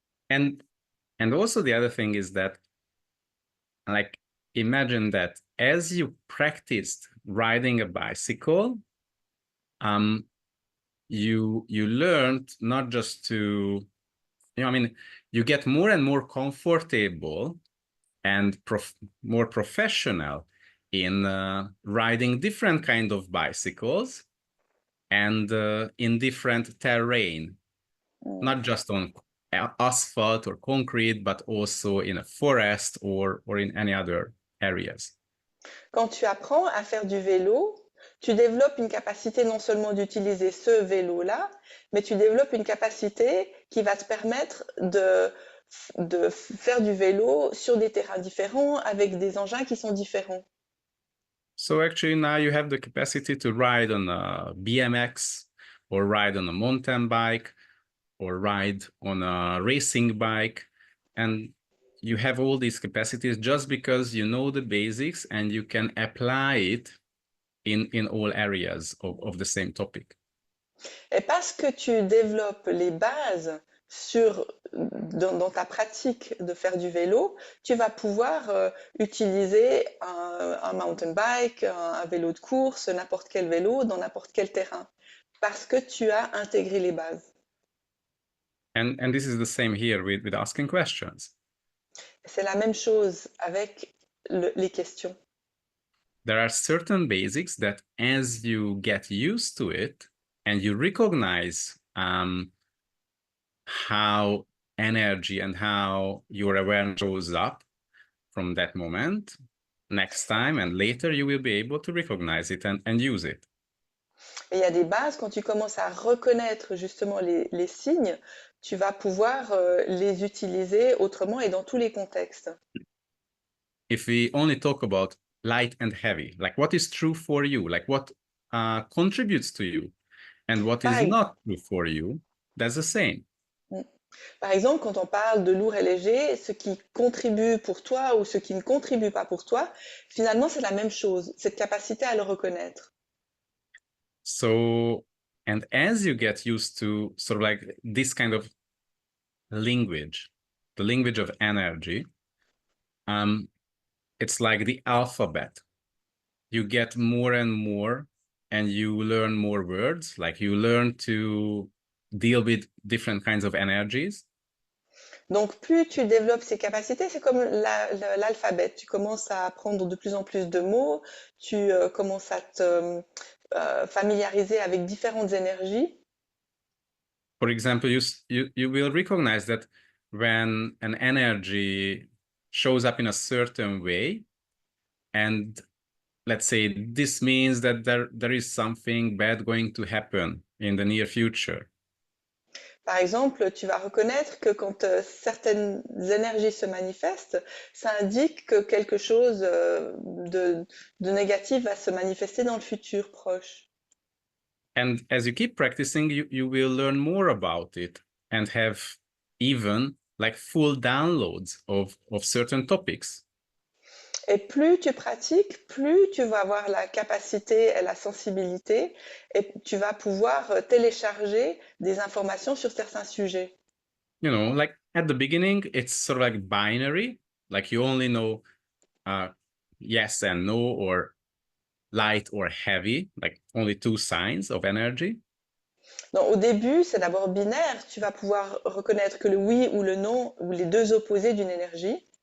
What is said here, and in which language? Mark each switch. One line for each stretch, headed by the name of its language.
English: And also the other thing is that, like, imagine that as you practiced riding a bicycle, you learned not just to, I mean, you get more and more comfortable and more professional in riding different kind of bicycles and in different terrain, not just on asphalt or concrete, but also in a forest or in any other areas.
French: Quand tu apprends à faire du vélo, tu développes une capacité non seulement d'utiliser ce vélo-là, mais tu développes une capacité qui va te permettre de faire du vélo sur des terrains différents, avec des engins qui sont différents.
English: So actually now you have the capacity to ride on a BMX or ride on a mountain bike or ride on a racing bike. And you have all these capacities just because you know the basics and you can apply it in all areas of the same topic.
French: Et parce que tu développes les bases dans ta pratique de faire du vélo, tu vas pouvoir utiliser un mountain bike, un vélo de course, n'importe quel vélo, dans n'importe quel terrain, parce que tu as intégré les bases.
English: And this is the same here with asking questions.
French: C'est la même chose avec les questions.
English: There are certain basics that as you get used to it and you recognize how energy and how your awareness shows up from that moment, next time and later you will be able to recognize it and use it.
French: Et il y a des bases, quand tu commences à reconnaître justement les signes, tu vas pouvoir les utiliser autrement et dans tous les contextes.
English: If we only talk about light and heavy, like what is true for you, like what contributes to you, and what is not true for you, that's the same.
French: Par exemple, quand on parle de lourd et léger, ce qui contribue pour toi ou ce qui ne contribue pas pour toi, finalement, c'est la même chose, cette capacité à le reconnaître.
English: So, and as you get used to sort of like this kind of language, the language of energy, it's like the alphabet. You get more and more and you learn more words, like you learn to deal with different kinds of energies.
French: Donc, plus tu développes ces capacités, c'est comme l'alphabet. Tu commences à apprendre de plus en plus de mots, tu commences à te familiariser avec différentes énergies.
English: For example, you will recognize that when an energy shows up in a certain way, and let's say this means that there is something bad going to happen in the near future.
French: Par exemple, tu vas reconnaître que quand certaines énergies se manifestent, ça indique que quelque chose de négatif va se manifester dans le futur proche.
English: And as you keep practicing, you will learn more about it and have even like full downloads of certain topics.
French: Et plus tu pratiques, plus tu vas avoir la capacité et la sensibilité et tu vas pouvoir télécharger des informations sur certains sujets.
English: You know, like at the beginning, it's sort of like binary, like you only know yes and no, or light or heavy, like only two signs of energy.
French: Donc, au début, c'est d'abord binaire. Tu vas pouvoir reconnaître que le oui ou le non, ou les deux opposés d'une énergie.